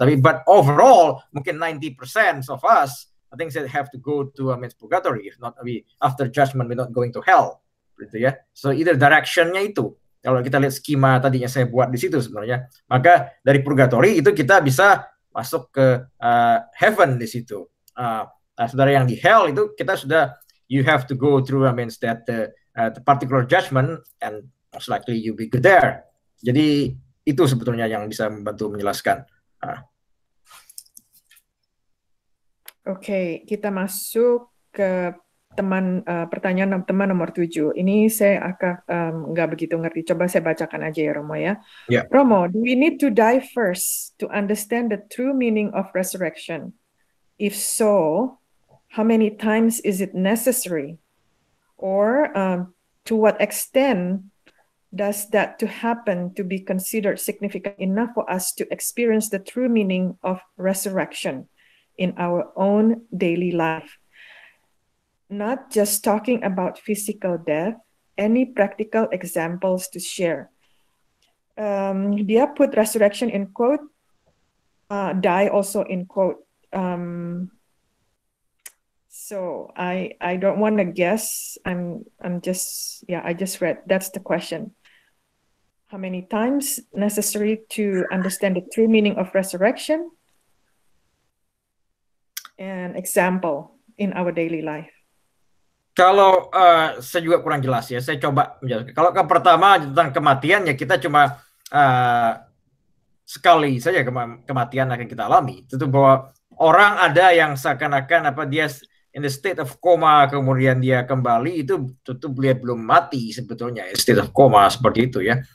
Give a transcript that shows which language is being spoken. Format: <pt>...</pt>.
<id>Tapi</id> <en>but overall</en> <id>mungkin</id> <en>90% of us I think they have to go to purgatory. If not, after judgment we're not going to hell.</en> <id>Gitu ya.</id> <en>So either direction-</en> <id>nya itu. Kalau kita lihat skema tadinya saya buat di situ sebenarnya, maka dari purgatory itu kita bisa masuk ke heaven di situ. Saudara yang</id> <en>di hell</en> <id>itu kita sudah</id> <en>you have to go through that the particular judgment and most likely you be good there.</en> <id>Jadi itu sebetulnya yang bisa membantu menjelaskan. Oke, kita masuk ke pertanyaan teman nomor 7. Ini saya agak nggak begitu ngerti. Coba saya bacakan aja ya Romo ya.</id> <en>Yeah. Romo, do we need to die first to understand the true meaning of resurrection? If so, how many times is it necessary? Or to what extent does that to happen to be considered significant enough for us to experience the true meaning of resurrection in our own daily life? Not just talking about physical death, any practical examples to share.</en> <id>Dia</id> <en>put resurrection in quote, die also in quote. So I don't want to guess. I just read. That's the question. How many times necessary to understand the true meaning of resurrection? An example in our daily life.</en> <id>Kalau saya juga kurang jelas ya, saya coba menjelaskan. Kalau yang pertama tentang kematian ya kita cuma sekali saja kematian akan kita alami. Tentu bahwa orang ada yang seakan-akan dia</id> <en>in the state of coma</en> <id>kemudian dia kembali itu tentu dia belum mati sebetulnya</id> <en>state of coma</en> <id>seperti itu ya.</id>